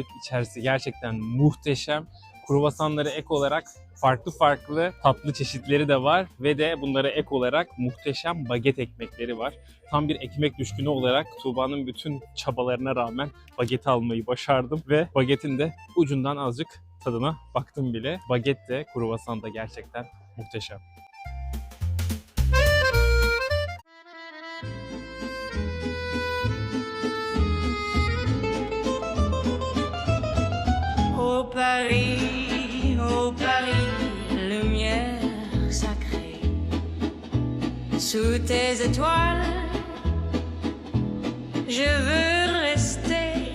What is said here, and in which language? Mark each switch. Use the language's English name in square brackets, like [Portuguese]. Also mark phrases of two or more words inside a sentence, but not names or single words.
[Turkish] İçerisi gerçekten muhteşem. Kruvasanlara ek olarak farklı tatlı çeşitleri de var. Ve de bunlara ek olarak muhteşem baget ekmekleri var. Tam bir ekmek düşkünü olarak Tuğba'nın bütün çabalarına rağmen bageti almayı başardım. Ve bagetin de ucundan azıcık tadına baktım bile. Baget de kruvasan da gerçekten muhteşem. [French] Oh Paris, lumière sacrée, sous tes étoiles, je veux rester.